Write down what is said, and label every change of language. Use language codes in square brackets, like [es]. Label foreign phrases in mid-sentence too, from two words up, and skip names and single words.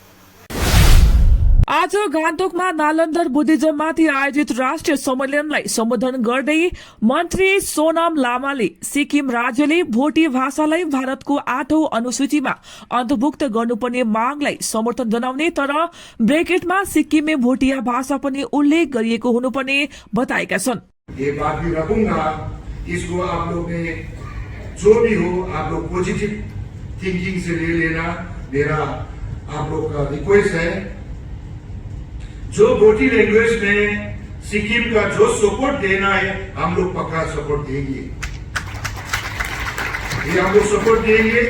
[ne] आज गान्तोकमा नालन्दर बुद्धिज्ममाथि आयोजित राष्ट्रिय सम्मेलनलाई सम्बोधन गर्दै मन्त्री सोनाम लामाले सिक्किम राज्यले भोटी भाषालाई भारतको 8औं अनुसूचीमा अन्तर्भुक्त गर्नुपर्ने मागलाई समर्थन जनाउने तर ब्रेकेटमा सिक्किमे भोटिया भाषा पनि उल्लेख गरिएको हुनुपर्ने बताएका छन्। [hi] ये बात भी रखूंगा, इसको आप लोग ने जो भी हो आप लोग [en] positive thinking [hi] से ले लेना। मेरा आप लोग का रिक्वेस्ट है, जो भोटी लैंग्वेज में सिक्किम का जो सपोर्ट देना है हम लोग पक्का सपोर्ट देंगे, ये हम लोग सपोर्ट देंगे।